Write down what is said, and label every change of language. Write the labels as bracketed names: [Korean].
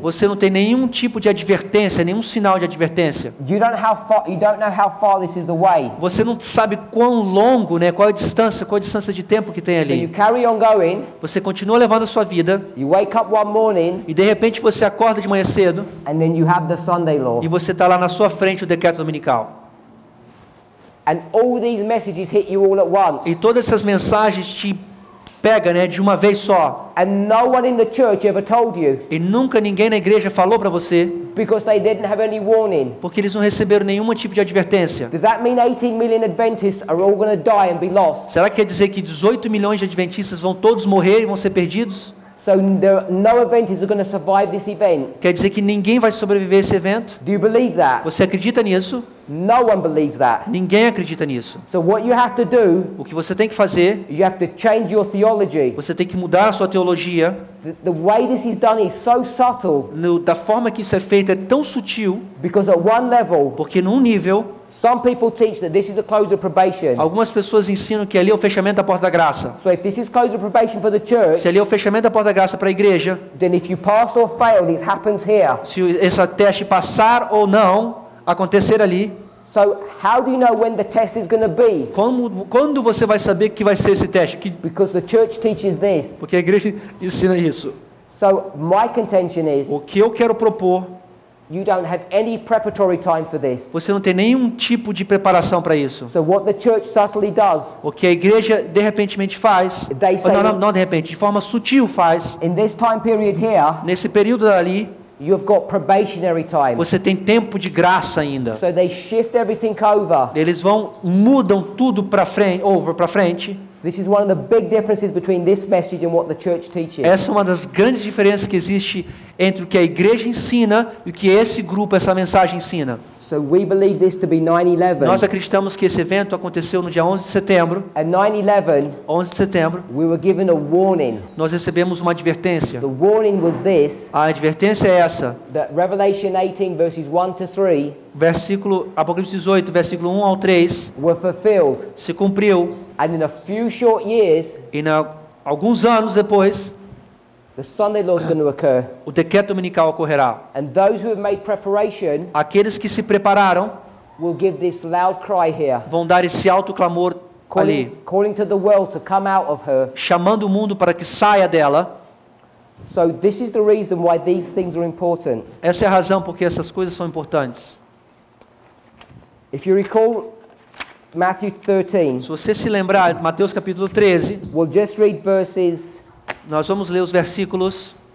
[Portuguese] você não tem nenhum tipo de advertência, nenhum sinal de advertência. [English] You don't know how far this is away. [Portuguese] Você não sabe quão longo, né, qual a distância de tempo que tem [English] So you [Portuguese] ali. [English] carry on going, [Portuguese] Você continua levando a sua vida [English] you wake up one morning, [Portuguese] e de repente você acorda de manhã cedo [English] and then you have the Sunday law. [Portuguese] e você está lá na sua frente o decreto dominical. [English] And all these messages hit you all at once. [Portuguese] E todas essas mensagens te pegam, né, de uma vez só. [English] And no one in the church ever told you, [Portuguese] E nunca ninguém na igreja falou para você, [English] because they didn't have any warning. [Portuguese] porque eles não receberam nenhum tipo de advertência. [English] Does that mean 18 million Adventists are all going to die and be lost? [Portuguese] Será que quer dizer que 18 milhões de adventistas vão todos morrer e vão ser perdidos? [English] So no Adventists are going to survive this event? [Portuguese] Quer dizer que ninguém vai sobreviver a esse evento? [English] Do you believe that? [Portuguese] Você acredita nisso? [English] No one believes that. [Portuguese] Ninguém acredita nisso. [English] So what you have to do, [Portuguese] O que você tem que fazer, [English] you have to change your theology. [Portuguese] você tem que mudar a sua teologia. [English] The way this is done is so subtle, [Portuguese] Da forma que isso é feito é tão sutil, [English] because at one level, [Portuguese] porque num nível, [English] some people teach that this is a close of probation. [Portuguese] algumas pessoas ensinam que ali é o fechamento da porta da graça. [English] So if this is close of probation for the church, [Portuguese] Se ali é o fechamento da porta da graça para a igreja, [English] then if you pass or fail, it happens here. [Portuguese] se esse teste passar ou não acontecer ali, [English] So how do you know when the test is going to be? [Portuguese] quando você vai saber que vai ser esse teste? [English] Because the church teaches this. [Portuguese] Porque a igreja ensina isso. [English] So my contention is, [Portuguese] O que eu quero propor, [English] you don't have any preparatory time for this. [Portuguese] você não tem nenhum tipo de preparação para isso. [English] So what the church subtly does, [Portuguese] O que a igreja de repentemente faz, [English] They say- [Portuguese] não de repente, de forma sutil faz, [English] in this time period here, [Portuguese] nesse período ali, [English] you've got probationary time. [Portuguese] você tem tempo de graça ainda. [English] So they shift everything over. [Portuguese] Eles mudam tudo para frente. [English] This is one of the big differences between this message and what the church teaches. [Portuguese] Essa é uma das grandes diferenças que existe entre o que a igreja ensina e o que esse grupo, essa mensagem ensina. [English] So we believe this to be 9/11. [Portuguese] Nós acreditamos que esse evento aconteceu no dia 11 de setembro. [English] At 9/11, [Portuguese] 11 de setembro, [English] we were given a warning. [Portuguese] nós recebemos uma advertência. [English] The warning was this, [Portuguese] A advertência é essa. [English] that Revelation 18 verses 1 to 3 [Portuguese] Apocalipse 18, versículo 1 ao 3, [English] were fulfilled. [Portuguese] se cumpriu. [English] And in a few short years, [Portuguese] E alguns anos depois, [English] the Sunday law is going to occur. [Portuguese] o decreto dominical ocorrerá. [English] And those who have made preparation [Portuguese] Aqueles que se prepararam [English] will give this loud cry here, [Portuguese] vão dar esse alto clamor ali, [English] calling to the world to come out of her. [Portuguese] chamando o mundo para que saia dela. [English] So this is the reason why these things are important. [Portuguese] Essa é a razão porque essas coisas são importantes. [English] If you recall Matthew 13, [Portuguese] Se você se lembrar, Mateus capítulo 13, [English] we'll just read verses [Portuguese] nós vamos ler os versículos